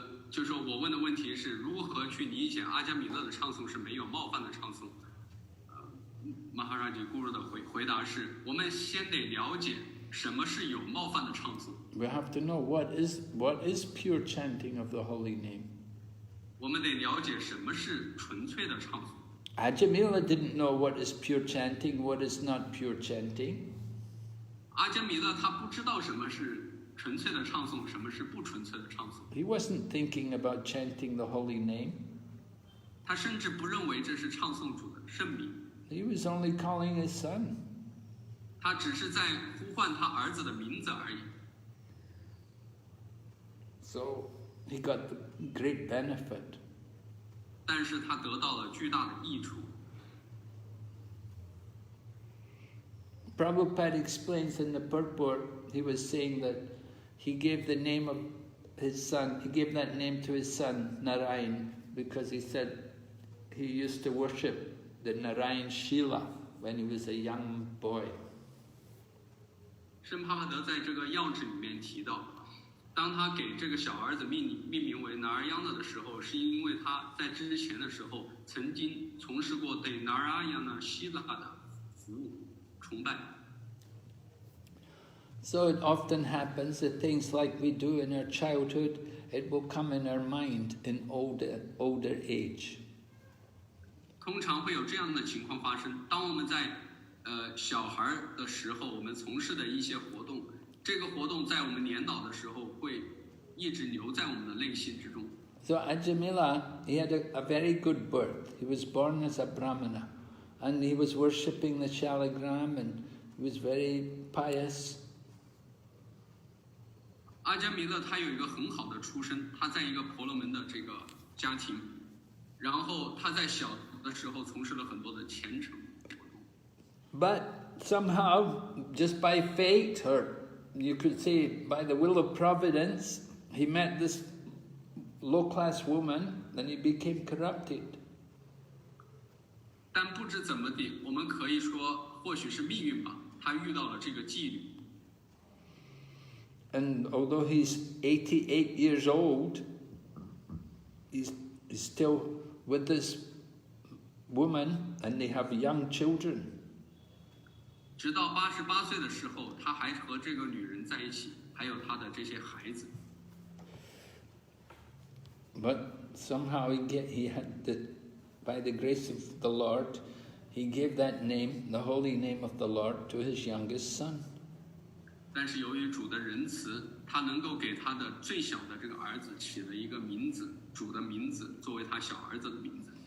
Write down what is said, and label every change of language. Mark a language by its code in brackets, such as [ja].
[zh] 就是说我问的问题是如何去理解阿加米勒的唱诵是没有冒犯的唱诵。马哈拉吉咕噜的回答是：我们先得了解什么是有冒犯的唱诵。 [en] We have to know what is pure chanting of the holy name. [zh] 我们得了解什么是纯粹的唱诵。 [en] Ajāmila didn't know what is pure chanting, what is not pure chanting. [zh] 阿加米勒他不知道什么是纯粹的唱诵，什么是不纯粹的唱诵。 [en] He wasn't thinking about chanting the holy name. [zh] 他甚至不认为这是唱诵主的圣名。 [en] He was only calling his son. [zh] 他只是在呼唤他儿子的名字而已。 [en] So he got the great benefit. [zh] 但是他得到了巨大的益处。 [en] Prabhupada explains in the purport, he was saying that he gave the name of his son, he gave that name to his son, Narayan, because he said he used to worship the Narayan Shila when he was a young boy. [zh] 圣帕帕德在这个要旨里面提到，当他给这个小儿子命名为拿尔央纳的时候，是因为他在之前的时候曾经从事过对拿尔央纳希腊的服务崇拜。 [en] So it often happens that things like we do in our childhood, it will come in our mind in older age. [zh] 通常会有这样的情况发生，当我们在小孩的时候，我们从事的一些活动，这个活动在我们年老的时候会一直留在我们的内心之中。 [en] So Ajāmila, he had a very good birth. He was born as a Brahmana, and he was worshipping the Shalagram, and he was very pious. [zh] 阿加米勒他有一个很好的出身，他在一个婆罗门的这个家庭，然后他在小的时候从事了很多的虔诚活动。 [en] But somehow, just by fate, or you could say by the will of providence, he met this low-class woman, and he became corrupted. [zh] 但不知怎么地，我们可以说，或许是命运吧，他遇到了这个妓女。 [en] And although he's 88 years old, he's still with this woman, and they have young children. [zh] 直到88岁的时候，他还和这个女人在一起，还有他的这些孩子。 [en] But somehow he had by the grace of the Lord, he gave that name, the holy name of the Lord, to his youngest son. [zh] 但是由于主的仁慈，他能够给他的最小的这个儿子起了一个名字，主的名字作为他小儿子的名字。